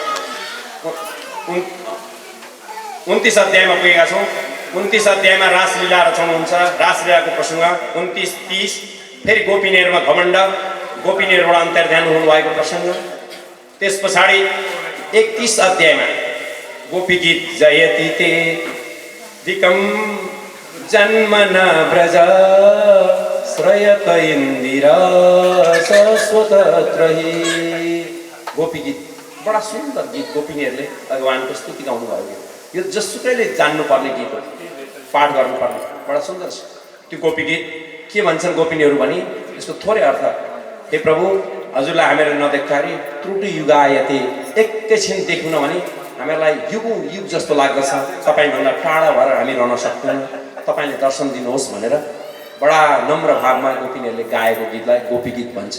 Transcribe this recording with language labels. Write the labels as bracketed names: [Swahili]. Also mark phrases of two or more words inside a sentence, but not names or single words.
[Nepali] 29 अध्यायमा पुगेका छौँ। 29 अध्यायमा रासलीला रचाउनुहुन्छ, रासलीलाको प्रसङ्ग। 29-30 फेरि गोपिनीहरूमा घमण्ड, गोपिनीहरूबाट अन्तर्ध्यान हुनुभएको प्रसङ्ग। त्यस पछाडि 31 अध्यायमा गोपी गीत, [Sanskrit] जयति ते दिकं जन्मन व्रज श्रयत इन्दिरा शाश्वतत्रहि। [Nepali] गोपी गीत, बडा सुन्दर गीत गोपिनीहरूले भगवानको स्तुति गाउनु भयो। यो जसुकैले जान्नुपर्ने गीत हो, पाठ गर्नुपर्ने, बडा सुन्दर छ त्यो गोपी गीत। के भन्छन् गोपिनीहरू भनी यसको थोरै अर्थ, हे प्रभु, हजुरलाई हामीहरू नदेख्दाखेरि [Sanskrit] त्रुटि युगायते, [Nepali] एकैछिन देख्नु भने हामीहरूलाई युगौँ युग जस्तो लाग्दछ, तपाईँभन्दा टाढा भएर हामी रहन सक्दैनौँ, तपाईँले दर्शन दिनुहोस् भनेर बडा नम्र भावमा गोपिनीहरूले गाएको गीतलाई गोपी गीत भन्छ।